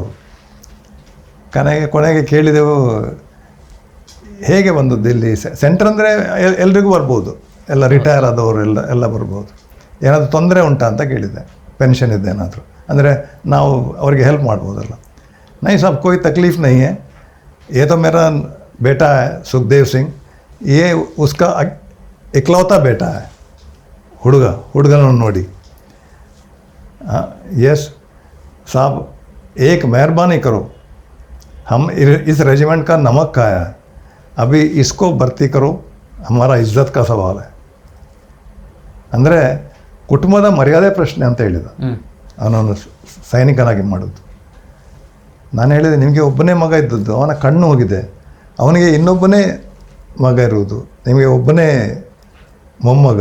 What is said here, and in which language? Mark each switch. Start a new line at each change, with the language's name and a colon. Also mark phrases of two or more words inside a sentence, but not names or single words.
Kannada: ಕೊನೆಗೆ ಕೇಳಿದೆವು, ಹೇಗೆ ಬಂದದ್ದು ಇಲ್ಲಿ ಸೆಂಟ್ರ್ ಅಂದರೆ ಎಲ್ರಿಗೂ ಬರ್ಬೋದು, ಎಲ್ಲ ರಿಟೈರ್ ಆದವರು ಎಲ್ಲ ಬರ್ಬೋದು, ಏನಾದರೂ ತೊಂದರೆ ಉಂಟಾ ಅಂತ ಕೇಳಿದೆ. ಪೆನ್ಷನ್ ಇದೆ ಏನಾದರೂ ಅಂದರೆ ನಾವು ಅವರಿಗೆ ಹೆಲ್ಪ್ ಮಾಡ್ಬೋದಲ್ಲ.
Hindi: नहीं साब कोई तकलीफ़ नहीं है, ये तो मेरा बेटा है सुखदेव सिंह, ये उसका इकलौता बेटा है,
Kannada: ಹುಡುಗನ ನೋಡಿ.
Hindi: यस साहब, एक मेहरबानी करो, हम इस रेजिमेंट का नमक खाया है, अभी इसको भर्ती करो, हमारा इज्जत का सवाल है.
Kannada: ಅಂದರೆ ಕುಟುಂಬದ ಮರ್ಯಾದೆ ಪ್ರಶ್ನೆ ಅಂತ ಹೇಳಿದ ಅವನನ್ನು ಸೈನಿಕನಾಗಿ ಮಾಡೋದು. ನಾನು ಹೇಳಿದೆ, ನಿಮಗೆ ಒಬ್ಬನೇ ಮಗ ಇದ್ದದ್ದು, ಅವನ ಕಣ್ಣು ಹೋಗಿದೆ, ಅವನಿಗೆ ಇನ್ನೊಬ್ಬನೇ ಮಗ ಇರುವುದು, ನಿಮಗೆ ಒಬ್ಬನೇ ಮೊಮ್ಮಗ.